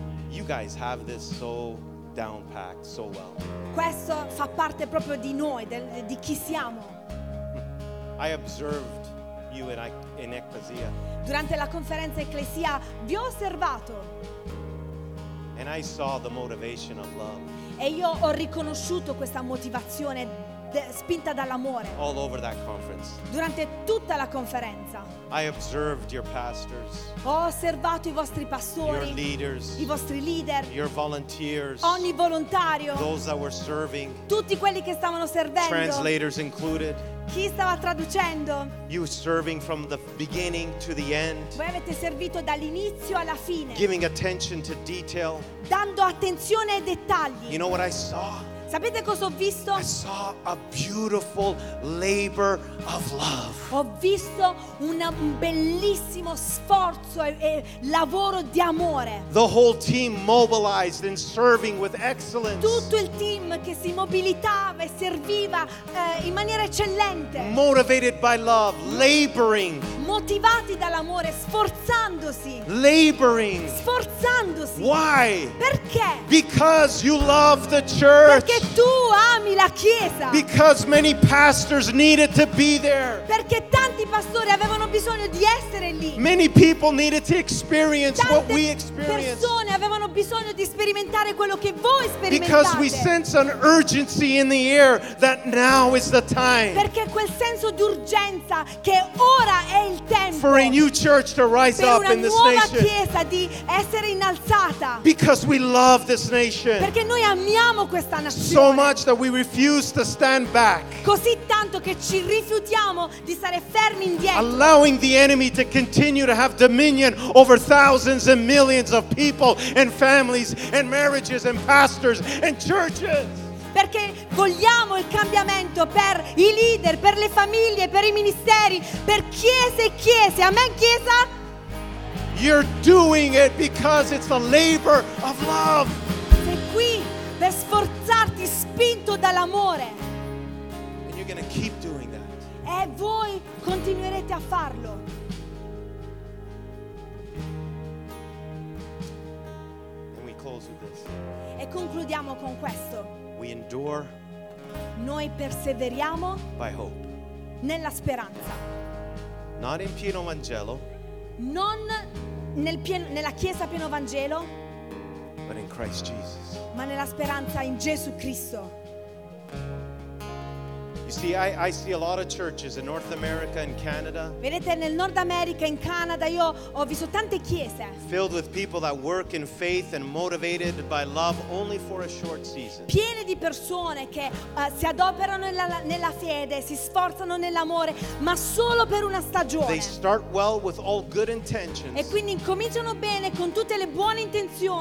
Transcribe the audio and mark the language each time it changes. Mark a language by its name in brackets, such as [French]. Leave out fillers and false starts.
[English] You guys have this so down packed so well. [Italian] Questo fa parte proprio di noi, di chi siamo. [English] I observed you in Ecclesia. [Italian] Durante la conferenza Ecclesia vi ho osservato. [English] And I saw the motivation of love. [Italian] E io ho riconosciuto questa motivazione spinta dall'amore. [English] All over that conference. [Italian] Durante tutta la conferenza. [English] I observed your pastors. [Italian] Ho osservato i vostri pastori. [English] Your leaders. [Italian] I vostri leader. [English] Your volunteers. [Italian] Ogni volontario. [English] Those that were serving. [Italian] Tutti quelli che stavano servendo. [English] Translators included. [Italian] Chi stava traducendo? [English] You serving from the beginning to the end. [Italian] Voi avete servito dall'inizio alla fine. [English] Giving attention to detail. [Italian] Dando attenzione ai dettagli. [English] You know what I saw? [Italian] Sapete cosa ho visto? [English] I saw a beautiful labor of love. [Italian] Ho visto un bellissimo sforzo e lavoro di amore. [English] The whole team mobilized in serving with excellence. [Italian] Tutto il team che si mobilitava e serviva in maniera eccellente. [English] Motivated by love, laboring. [Italian] Motivati dall'amore, sforzandosi. [English] Laboring. [Italian] Sforzandosi. [English] Why? [Italian] Perché? [English] Because you love the church. [Italian] Perché tu ami la chiesa. [English] Because many pastors needed to be there. [Italian] Perché tanti pastori avevano bisogno di essere lì. [English] Many people needed to experience what we experienced. [Italian] Tante persone avevano bisogno di sperimentare quello che voi sperimentate. [English] Because we sense an urgency in the air that now is the time. [Italian] Perché quel senso d'urgenza che ora è il tempo. [English] For a new church to rise up in this nation. [Italian] Per una nuova chiesa di essere innalzata. [English] Because we love this nation. [Italian] Perché noi amiamo questa nazione. [English] So much that we refuse to stand back. [Italian] Così tanto che ci rifiutiamo di stare fermi indietro. [English] Allowing the enemy to continue to have dominion over thousands and millions of people and families and marriages and pastors and churches. [Italian] Perché vogliamo il cambiamento per i leader, per le famiglie, per i ministeri, per chiese e chiese. Amen, chiesa? [English] You're doing it because it's a labor of love. [Italian] Sei qui per sforzarti spinto dall'amore. [English] And you're gonna keep doing that. [Italian] E voi continuerete a farlo. [English] And we close with this. [Italian] E concludiamo con questo. [English] We endure. [Italian] Noi perseveriamo. [English] By hope. [Italian] Nella speranza. [English] Not in pieno Vangelo. [Italian] Non nel nella chiesa pieno Vangelo. [English] But in Christ Jesus. [Italian] Ma nella speranza in Gesù Cristo. [English] You see, I see a lot of churches in North America and Canada. [Italian] Vedete, nel Nord America, in Canada, io ho visto tante chiese. [English] Filled with people that work in faith and motivated by love only for a short season. [Italian] Piene di persone che si adoperano nella fede, si sforzano nell'amore, ma solo per una stagione. [English] They start well with all good intentions. [Italian] E quindi incominciano bene con tutte le buone intenzioni.